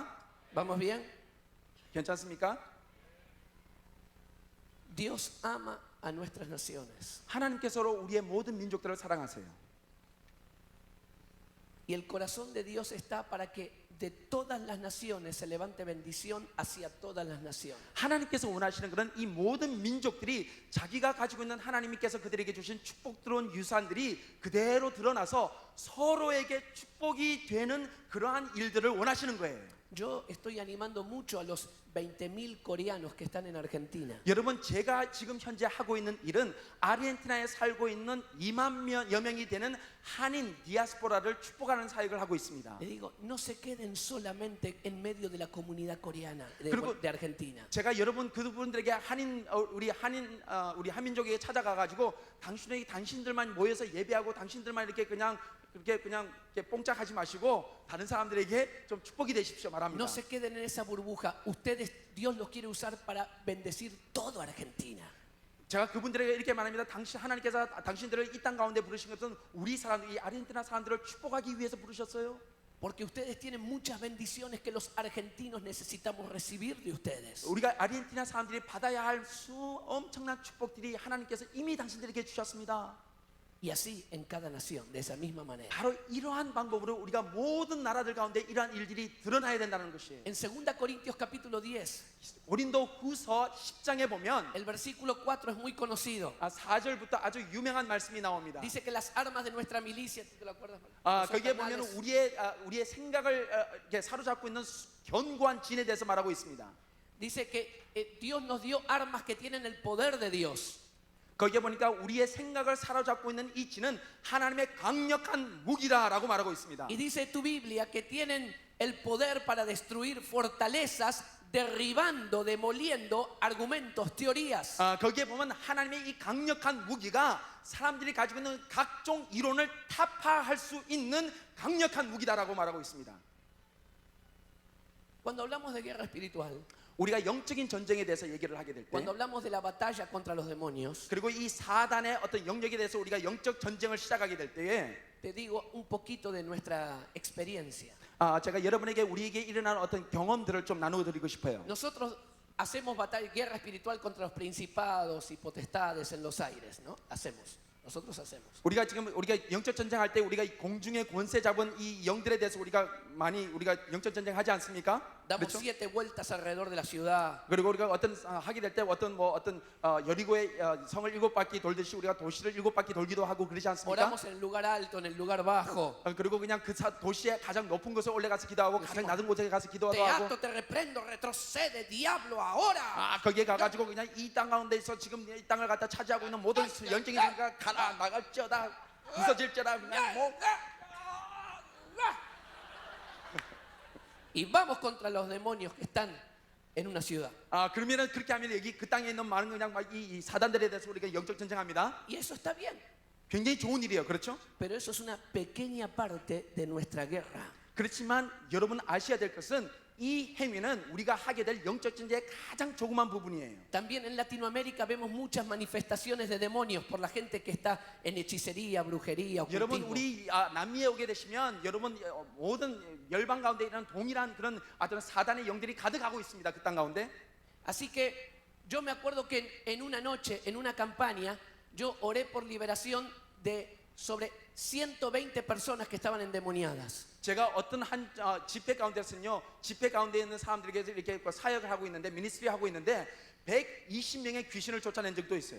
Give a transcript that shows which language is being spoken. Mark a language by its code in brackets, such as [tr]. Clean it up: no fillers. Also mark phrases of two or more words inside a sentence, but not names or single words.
[es] ¿Vamos bien? [ko] 괜찮습니까? [es] Dios ama a nuestras naciones. [ko] 하나님께서로 우리의 모든 민족들을 사랑하세요. [es] Y el corazón de Dios está para que de todas las naciones se levante bendición hacia todas las naciones. [ko] 하나님께서 원하시는 것은 이 모든 민족들이 자기가 가지고 있는 하나님께서 그들에게 주신 축복스러운 유산들이 그대로 드러나서 서로에게 축복이 되는 그러한 일들을 원하시는 거예요. [es] Yo estoy animando mucho a los 20.000 coreanos que están en Argentina. [ko] 여러분 제가 지금 현재 하고 있는 일은 아르헨티나에 살고 있는 2만여 명이 되는 한인 디아스포라를 축복하는 사역을 하고 있습니다. [es] Le digo, no se queden solamente en medio de la comunidad coreana [ko] 그리고 [es] de Argentina. [ko] 제가 여러분 그분들에게 우리 한민족에게 찾아가 가지고 당신들만 모여서 예배하고 당신들만 이렇게 그냥 그렇게 그냥 이렇게 뽕짝하지 마시고 다른 사람들에게 좀 축복이 되십시오 말합니다. [es] No se queden en esa burbuja. Ustedes, Dios los quiere usar para bendecir toda Argentina. [ko] 제가 그분들에게 이렇게 말합니다. 하나님께서 당신들을 이 땅 가운데 부르신 것은 우리 사람, 이 아르헨티나 사람들을 축복하기 위해서 부르셨어요. [es] Porque ustedes tienen muchas bendiciones que los argentinos necesitamos recibir de ustedes. [ko] 우리가 아르헨티나 사람들이 받아야 할 엄청난 축복들이 하나님께서 이미 당신들에게 주셨습니다. [es] Y así en cada nación, de esa misma manera. [ko] 바로 이러한 방법으로 우리가 모든 나라들 가운데 이러한 일들이 드러나야 된다는 것이에요. [es] En 2 Corintios capítulo 10, [ko] 고린도후서 10장에 보면 [es] el versículo 4 es muy conocido. [ko] 4절부터 아주 유명한 말씀이 나옵니다. [es] Dice que las armas de nuestra milicia, ¿te lo acuerdas? [ko] 거기에 보면 우리의 생각을 이렇게 사로잡고 있는 견고한 진에 대해서 말하고 있습니다. [es] Dice que Dios nos dio armas que tienen el poder de Dios. [ko] 거기에 보니까 우리의 생각을 사로잡고 있는 이 진은 하나님의 강력한 무기다라고 말하고 있습니다. [es] Y dice tu Biblia que tienen el poder para destruir fortalezas, derribando, demoliendo argumentos, teorías. [ko] 거기에 보면 하나님의 이 강력한 무기가 사람들이 가지고 있는 각종 이론을 타파할 수 있는 강력한 무기다라고 말하고 있습니다. [es] Cuando hablamos de guerra espiritual, [ko] 우리가 영적인 전쟁에 대해서 얘기를 하게 될 때, [es] cuando hablamos de la batalla contra los demonios, [ko] 그리고 이 사단의 어떤 영역에 대해서 우리가 영적 전쟁을 시작하게 될 때에 [es] te digo un poquito de nuestra experiencia. [ko] 제가 여러분에게 우리에게 일어나는 어떤 경험들을 좀 나누어 드리고 싶어요. [es] Nosotros hacemos batalla, guerra espiritual contra los principados y potestades en los aires, ¿no? Nosotros hacemos. [ko] 우리가 영적 전쟁할 때 우리가 이 공중의 권세 잡은 이 영들에 대해서 우리가 영적 전쟁하지 않습니까? [es] Damos [ko] 그렇죠? [es] 7 vueltas alrededor de la ciudad. [ko] 그리고 우리가 하게 될 때 어떤 여리고의 성을 7바퀴 돌듯이 우리가 도시를 7바퀴 돌기도 하고 그러지 않습니까? [es] Oramos en el lugar alto, en el lugar bajo. [ko] 그리고 그냥 그 도시의 가장 높은 곳에 올라가서 기도하고 가장 낮은 곳에 가서 기도하고 [es] Te [ko] 하고 [es] ato, te reprendo, retrocede, diablo, ahora. [ko] 거기에 가가지고 그냥 이 땅 가운데서 지금 이 땅을 갖다 차지하고 있는 모든 영적인 세계가 가라 나갈지어다 부서질지어다 그냥 뭐 [es] Y vamos contra los demonios que están en una ciudad. [ko] 그러면은 그렇게 하면 여기 그 땅에 있는 많은 그냥 막 이 사단들에 대해서 우리가 영적 전쟁합니다. [es] Y eso está bien. [ko] 굉장히 좋은 일이에요, 그렇죠? [es] Pero eso es una pequeña parte de nuestra guerra. [ko] 그렇지만 여러분 아셔야 될 것은 이 행위는 우리가 하게 될 영적 전쟁의 가장 조그만 부분이에요. [es] También en Latinoamérica vemos muchas manifestaciones de demonios por la gente que está en hechicería, brujería, [ko] 여러분 [es] ocultismo. [ko] 우리 남미에 오게 되시면 여러분 모든 열방 가운데 있는 동일한 그런 어떤 사단의 영들이 가득하고 있습니다. 그 땅 가운데. [es] Así que yo me acuerdo que en una noche, en una campaña, yo oré por liberación de sobre 120 personas que estaban endemoniadas. [ko] 제가 어떤 한 집회 가운데서는요, 집회 가운데 있는 사람들에게 이렇게 사역을 하고 있는데 미니스트리 하고 있는데 120명의 귀신을 쫓아낸 적도 있어요.